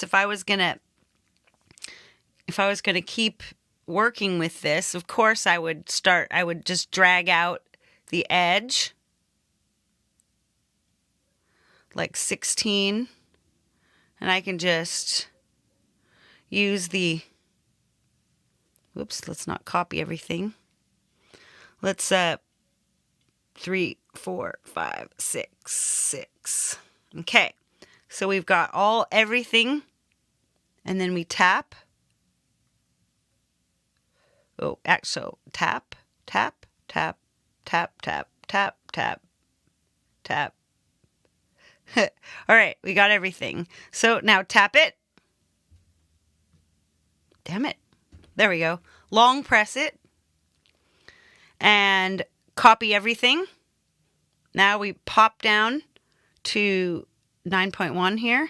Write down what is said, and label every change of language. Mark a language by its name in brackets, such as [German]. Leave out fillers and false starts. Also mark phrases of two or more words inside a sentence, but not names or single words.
[English] If I was going to keep working with this, of course I would just drag out the edge like 16, and I can just use the, whoops, let's not copy everything. Let's 3, 4, 5, 6, 6. Okay, so we've got everything, and then we tap. Oh, so tap, tap, tap, tap, tap, tap, tap, tap. All right, we got everything. So now tap it. Damn it. There we go. Long press it. And copy everything. Now we pop down to 9.1 here.